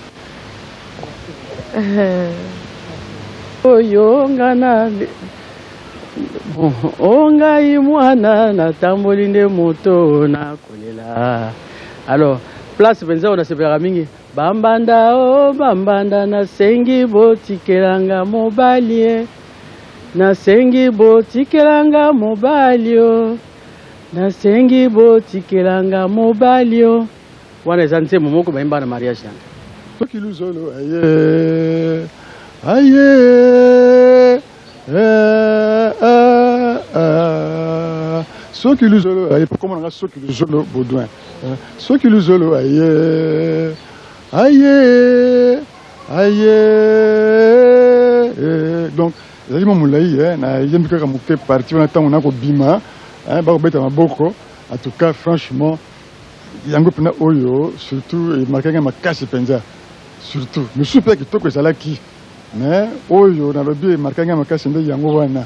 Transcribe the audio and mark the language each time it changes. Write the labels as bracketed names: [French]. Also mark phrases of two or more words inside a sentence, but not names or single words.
[Lingala] Oyo ngana ongai mwana natamboli nde moto nakolela alors place penza onasepelaka mingi bambanda nasengi botikelanga mobali nasengi botikelanga mobali wana eza nzembo moko bayemba na mariage yango soki luzolo aye soki luzolo aye [French] comment on a [Lingala] soki luzolo Baudouin soki luzolo aye donc ezali mo molai na yembi kaka moke parti wana ntango na kobima bakobeta maboko [French] en tout cas franchement [Lingala] yango pena oyo surtout emarkaki makasi mpenza surtout mosusu mpe kitoko ezalaki mais oyo nalobi emarkaki makasi nde yango wana